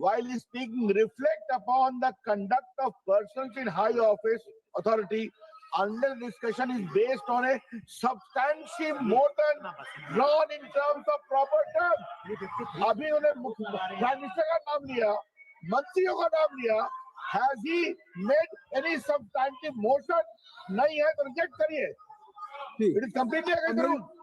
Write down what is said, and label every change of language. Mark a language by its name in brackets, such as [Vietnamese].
[English] While speaking, reflect upon the conduct of persons in high office authority unless discussion is based on a substantive motion drawn in terms of proper terms. [Hindi] अभी उन्होंने prime minister का नाम लिया, मंत्रियों का नाम लिया. [English] Has he made any substantive motion? [Hindi] नहीं है तो रिजेक्ट करिए. [English] It is completely against the rule.